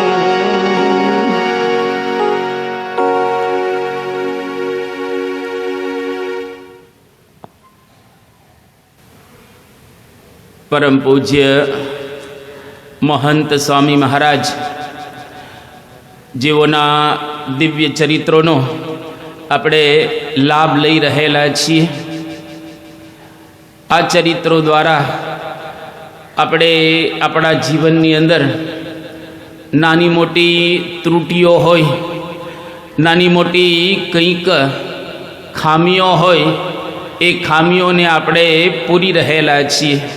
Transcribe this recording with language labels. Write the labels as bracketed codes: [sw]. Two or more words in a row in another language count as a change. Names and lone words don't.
[gu] પરમ પૂજ્ય મહંત સ્વામી મહારાજ જેઓના દિવ્ય ચરિત્રોનો આપણે લાભ લઈ રહેલા છીએ। આ ચરિત્રો દ્વારા આપણે આપણા જીવનની અંદર નાની મોટી ત્રુટિઓ હોય, નાની મોટી કંઈક ખામીઓ હોય, એ ખામીઓને આપણે પૂરી રહેલા છીએ।